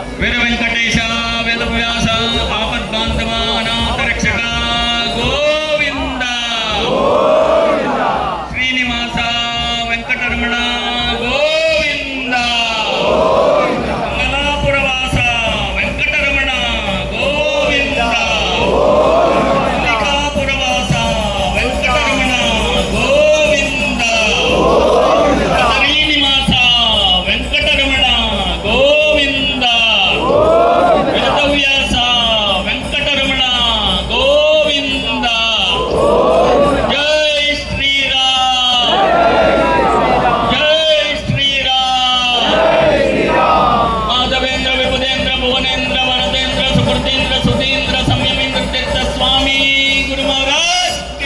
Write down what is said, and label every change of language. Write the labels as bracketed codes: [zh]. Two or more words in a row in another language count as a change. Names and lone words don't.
[sa] वीर वेंकटेश वेद व्यास आपद बांधव अनाथ रक्षक गोविंद. श्रीनिवास वेंकटरमण गोविंद. मंगलापुरवास वेंकटरमण गोविंद. मल्लिकापुरवास वेंकटरमण गोविंद. శ్రీనివాస వెంకటరమణ గోవింద. వేదవ్యాస వెంకటరమణ గోవింద. జై శ్రీరామ్, జై శ్రీరామ్. మాధవేంద్ర విభుదేంద్ర భువనేంద్ర వరదేంద్ర సుకృతేంద్ర సుధీంద్ర సంయమేంద్ర తీర్థ స్వామి గురు మహారాజ్ కే.